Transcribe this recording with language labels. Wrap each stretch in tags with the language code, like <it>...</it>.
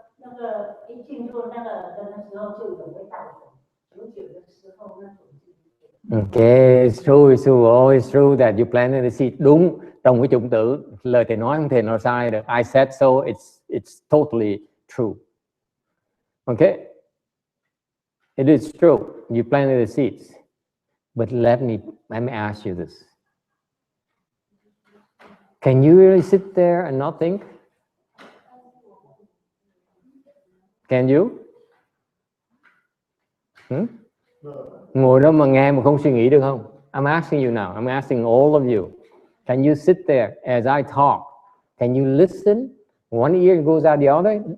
<zh>那个一进入那个的时候就有味道的，久的时候那种。</zh> <en>Okay, it's always true that you planted the seed.</en> <vi>Đúng, trong cái chủng tử, lời thầy nói không thể nói sai được.</vi> <en>I said so, it's totally true. Okay, it is true. You planted the seeds, but let me ask you this: can you really sit there and not think? Can you?</en> <vi>Ngồi đó mà nghe mà không suy nghĩ được không?</vi> <en>I'm asking you now. I'm asking all of you. Can you sit there as I talk? Can you listen? One ear goes out the other.</en>